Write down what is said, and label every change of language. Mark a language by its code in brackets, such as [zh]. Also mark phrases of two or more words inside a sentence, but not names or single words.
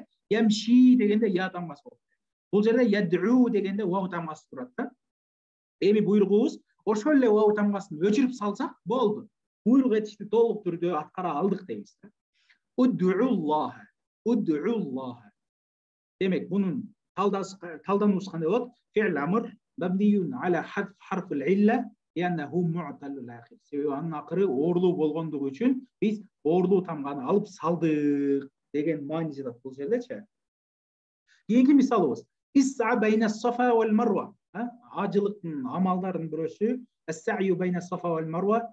[ky] Ямши дегенде я тамгасы болду. Бул жерде ядуу дегенде вау тамгасы турат да. Эми буйругубуз ошол эле вау тамгасын өчүрүп салсак болду. Буйрук этишти толук түрдө аткара алдык дейбиз да. [ar] ادعوا الله. ادعوا الله. [ky] Демек бунун талдануусу кандай болот? [ar] فعل أمر مبني على حذف حرف العلة لأنه معتل الآخر. [ky] Себеби анын акыры оорлуу болгондугу үчүн биз оорлуу тамганы алып салдык деген маани жатат бул жердечи. Кийинки мисалыбыз [ar] اسع بين الصفا والمروة. [ky] Ажылыктын амалдардын бирөөсү [ar] السعي بين الصفا والمروة.